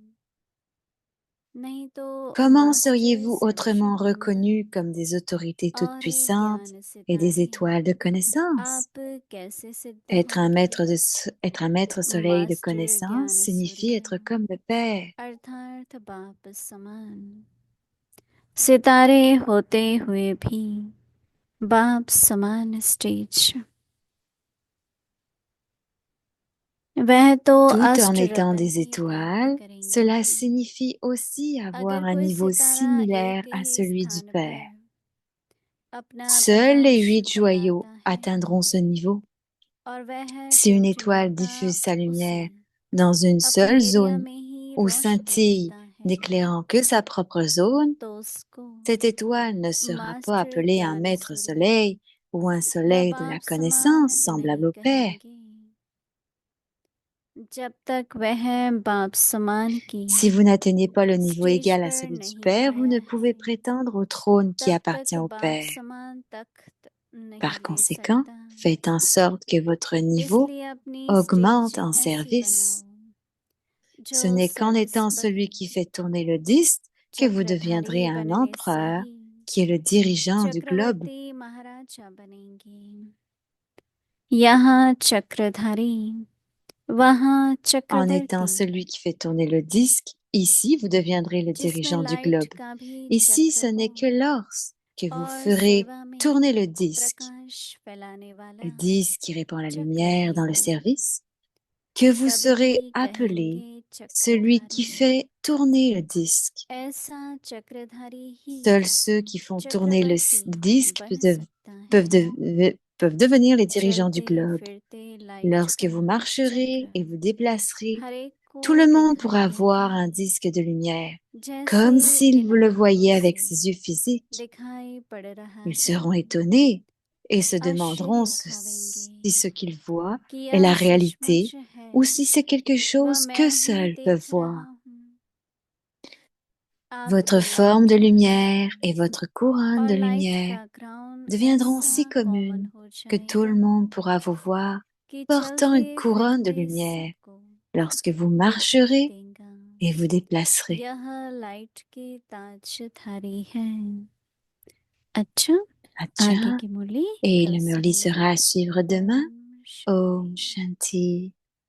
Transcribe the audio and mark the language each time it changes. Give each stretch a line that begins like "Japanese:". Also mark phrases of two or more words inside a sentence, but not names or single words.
French: Comment seriez-vous autrement reconnus comme des autorités toutes-puissantes et des étoiles de connaissance? Être un maître soleil de connaissance signifie être comme le Père.
Hindi: सितारे होते हुए भी बाप समान स्टेज
French: Tout en étant des étoiles, cela signifie aussi avoir un niveau similaire à celui du Père. Seuls les 8 joyaux atteindront ce niveau. Si une étoile diffuse sa lumière dans une seule zone ou scintille n'éclairant que sa propre zone, cette étoile ne sera pas appelée un maître soleil ou un soleil de la connaissance semblable au Père.
Hindi: जब तक वह बाप समान की
French: Si vous n'atteignez pas le niveau
Hindi: स्टेज
French: égal à
Hindi: पर
French: celui du
Hindi: नहीं
French: Père, vous ne
Hindi: आया
French: pouvez
Hindi: है
French: prétendre au trône qui
Hindi: तब
French: appartient
Hindi: तक
French: au
Hindi: बाप
French: Père.
Hindi: समान तख्त नहीं
French: Par
Hindi: ले
French: conséquent,
Hindi: सकता।
French: faites en sorte que votre niveau
Hindi: इसलिए अपनी
French: augmente
Hindi: स्टेज
French: en
Hindi: ऐसी
French: service.
Hindi: बनाओ
French: Ce
Hindi: जो
French: n'est qu'en étant
Hindi: सर्वस्व
French: celui qui fait tourner le disque que vous deviendrez
Hindi: चक्रधारी
French: un
Hindi: बनने से
French: empereur
Hindi: ही
French: qui est le dirigeant du globe.
Hindi: चक्रवर्ती महाराजा बनेंगे। यहाँ चक्रधारी वहाँ
French: En étant
Hindi: चक्रवर्ती,
French: celui qui fait tourner le disque, ici vous deviendrez le
Hindi: जिसमें
French: dirigeant du
Hindi: लाइट
French: globe.
Hindi: का भी
French: Ici,
Hindi: चक्र
French: ce
Hindi: हो
French: n'est que lorsque vous
Hindi: और
French: ferez
Hindi: सेवा में
French: tourner le disque,
Hindi: प्रकाश फैलाने वाला
French: le disque qui répand la lumière dans le
Hindi: चक्रधारी,
French: service, que vous
Hindi: तभी
French: serez appelé
Hindi: कहेंगे
French: celui qui
Hindi: चक्रधारी।
French: fait tourner le disque.
Hindi: ऐसा चक्रधारी ही
French: Seuls ceux qui font tourner le
Hindi: चक्रवर्ती
French: disque
Hindi: बन सकता
French: peuvent,
Hindi: है।
French: peuvent devenir les dirigeants du
Hindi: चलते
French: globe.
Hindi: फिरते लाइट
French: Lorsque
Hindi: का
French: vous marcherez
Hindi: चक्र
French: et vous déplacerez,
Hindi: हर एक को
French: tout le monde
Hindi: दिखाई
French: pourra voir
Hindi: देगा,
French: un disque de lumière,
Hindi: जैसे
French: comme s'il
Hindi: इन
French: vous le
Hindi: आँखों
French: voyait
Hindi: से
French: avec ses yeux physiques.
Hindi: दिखाई पड़ रहा
French: Ils
Hindi: है।
French: seront étonnés et se demanderont
Hindi: आश्चर्य
French: si
Hindi: खावेंगे
French: ce qu'ils voient
Hindi: कि
French: est la
Hindi: यह
French: réalité
Hindi: सचमुच है
French: ou si c'est quelque
Hindi: व
French: chose que
Hindi: मैं ही
French: seuls peuvent
Hindi: देख
French: voir.
Hindi: रहा हूँ।
French: Votre
Hindi: आपकी
French: forme de
Hindi: लाइट
French: lumière et votre couronne
Hindi: और
French: de
Hindi: लाइट
French: lumière
Hindi: का क्राउन
French: deviendront si
Hindi: ऐसा कॉमन
French: communes
Hindi: हो
French: que tout le
Hindi: जाएगा
French: monde pourra vous voir
Hindi: कि
French: portant une
Hindi: चलते
French: couronne de
Hindi: फिरते
French: lumière
Hindi: सबको
French: lorsque vous
Hindi: दिखाई
French: marcherez
Hindi: देगा।
French: et vous déplacerez.
Hindi: यह लाइट की ताजधारी है। अच्छा, Acha, आगे की मुरली
French: et
Hindi: कल
French: le Murli
Hindi: सुनेंगे।
French: sera à suivre demain.
Hindi: ओम Om शांति। Shanti.